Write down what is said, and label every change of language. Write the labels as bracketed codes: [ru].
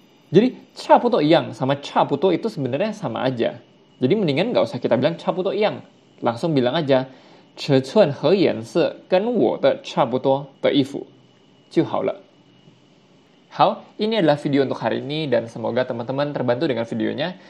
[id] Jadi [zh] 差不多一样 [id] sama [zh] 差不多 [id] itu sebenarnya sama aja. Jadi mendingan nggak usah kita bilang [zh] 差不多一样, [id] langsung bilang aja [zh] 尺寸和颜色跟我的差不多的衣服就好了. [id] Hao, ini adalah video untuk hari ini dan semoga teman-teman terbantu dengan videonya.